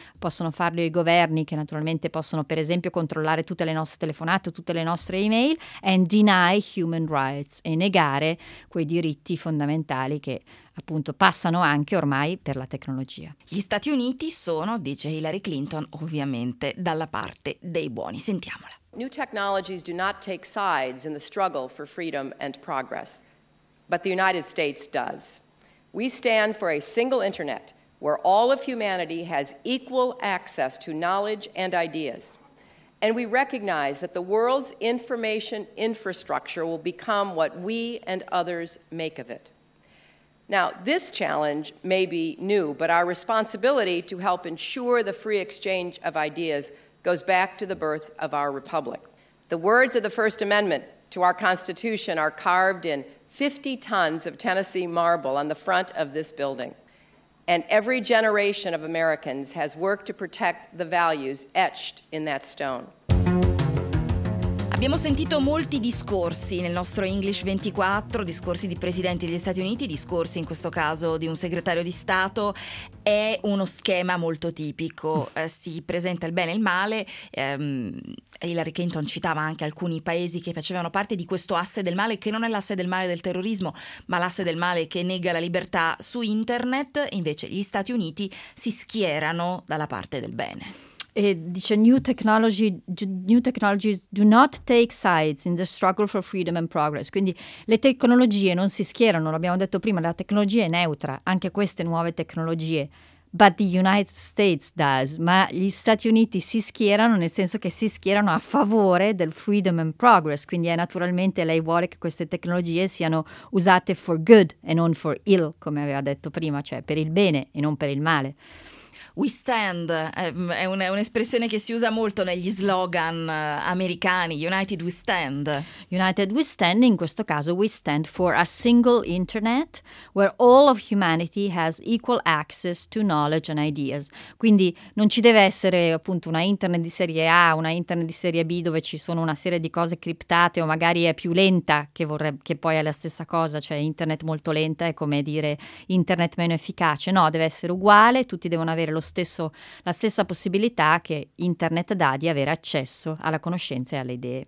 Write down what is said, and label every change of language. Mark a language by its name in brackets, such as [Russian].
[Italian] Possono farlo i governi, che naturalmente possono per esempio controllare tutte le nostre telefonate, tutte le nostre email, [English] and deny human rights, [Italian] e negare quei diritti fondamentali che appunto passano anche ormai per la tecnologia. Gli Stati Uniti sono, dice Hillary Clinton, ovviamente dalla parte dei buoni. Sentiamola. [English] New technologies do not take sides in the struggle for freedom and progress, but the United States does. We stand for a single internet where all of humanity has equal access to knowledge and ideas. And we recognize that the world's information infrastructure will become what we and others make of it. Now, this challenge may be new, but our responsibility to help ensure the free exchange of ideas goes back to the birth of our republic. The words of the First Amendment to our Constitution are carved in 50 tons of Tennessee marble on the front of this building. And every generation of Americans has worked to protect the values etched in that stone. [Italian] Abbiamo sentito molti discorsi nel nostro English 24, discorsi di presidenti degli Stati Uniti, discorsi in questo caso di un segretario di Stato. È uno schema molto tipico, si presenta il bene e il male. Hillary Clinton citava anche alcuni paesi che facevano parte di questo asse del male, che non è l'asse del male del terrorismo, ma l'asse del male che nega la libertà su internet. Invece gli Stati Uniti si schierano dalla parte del bene. E dice: [English] new technologies do not take sides in the struggle for freedom and progress. [Italian] Quindi le tecnologie non si schierano, l'abbiamo detto prima, la tecnologia è neutra, anche queste nuove tecnologie. [English] But the United States does. [Italian] Ma gli Stati Uniti si schierano, nel senso che si schierano a favore del [English] freedom and progress. [Italian] Quindi è naturalmente, lei vuole che queste tecnologie siano usate [English] for good [Italian] e non [English] for ill, [Italian] come aveva detto prima, cioè per il bene e non per il male. [English] We stand [Italian] è un'espressione che si usa molto negli slogan americani. [English] United we stand. United we stand, [Italian] in questo caso [English] we stand for a single internet where all of humanity has equal access to knowledge and ideas. [Italian] Quindi non ci deve essere appunto una internet di serie A, una internet di serie B dove ci sono una serie di cose criptate o magari è più lenta, che poi è la stessa cosa, cioè internet molto lenta è come dire internet meno efficace. No, deve essere uguale, tutti devono avere la stessa possibilità che internet dà di avere accesso alla conoscenza e alle idee.